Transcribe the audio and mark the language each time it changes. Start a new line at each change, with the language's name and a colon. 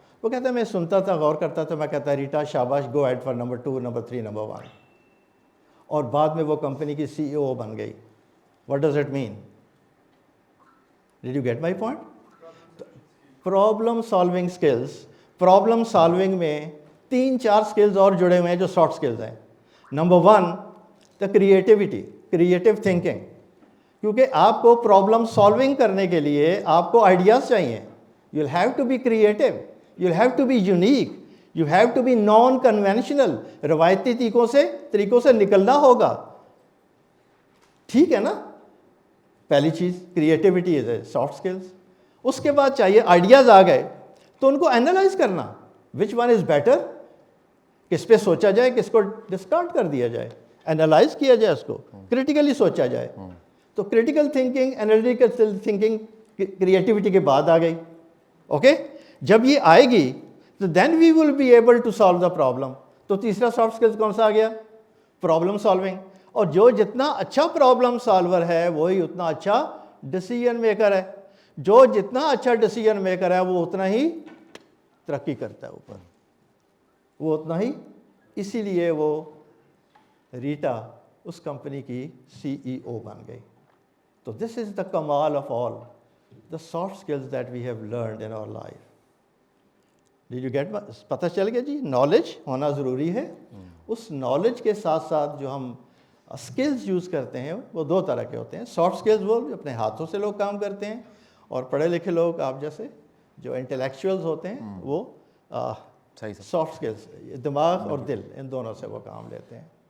Urdu: وہ کہتا ہے میں سنتا تھا, غور کرتا تھا, میں کہتا ریٹا شاباش,
English: go ahead for number 2,
Urdu: number 3, number 1. اور بعد میں وہ کمپنی کی سی ای او بن گئی.
English: What does it mean, did you get my point.
Urdu: Problem solving skills, problem solving میں 3-4 اسکلز اور جڑے ہوئے ہیں جو سافٹ اسکلز ہیں.
English: Number 1 the creativity, creative thinking.
Urdu: کیونکہ آپ کو پرابلم سالونگ کرنے کے لیے آپ کو آئیڈیاز چاہیے.
English: You will have to be creative, you will have to be unique, you have to be non conventional.
Urdu: روایتی طریقوں سے نکلنا ہوگا. ٹھیک ہے نا. پہلی چیز
English: Creativity is a soft skills.
Urdu: اس کے بعد چاہیے آئیڈیاز آ گئے تو ان کو اینالائز کرنا,
English: which one is better,
Urdu: کس پہ سوچا جائے, کس کو ڈسکارڈ کر دیا جائے, اینالائز کیا جائے, اس کو کریٹیکلی سوچا جائے. تو critical thinking, analytical thinking creativity کے بعد آ گئی.
English: okay,
Urdu: جب یہ آئے گی تو
English: Then we will be able to solve the problem.
Urdu: تو تیسرا سافٹ اسکلز کون سا آ گیا, پرابلم سالونگ. اور جو جتنا اچھا پرابلم سالور ہے وہی اتنا اچھا ڈیسیژن میکر ہے. جو جتنا اچھا ڈیسیژن میکر ہے وہ اتنا ہی ترقی کرتا ہے اوپر, وہ اتنا ہی. اسی لیے وہ ریٹا اس کمپنی کی سی ای او بن گئی.
English: تو this is the کمال of all the soft skills that we have learned in our life. Did you get,
Urdu: پتہ چل گیا جی, نالج ہونا ضروری ہے. اس نالج کے ساتھ ساتھ جو ہم اسکلز یوز کرتے ہیں وہ 2 طرح کے ہوتے ہیں. سافٹ اسکلز وہ اپنے ہاتھوں سے لوگ کام کرتے ہیں, اور پڑھے لکھے لوگ آپ جیسے جو انٹلیکچوئلز ہوتے ہیں وہ سافٹ اسکلز, دماغ اور دل, ان دونوں سے وہ کام لیتے ہیں.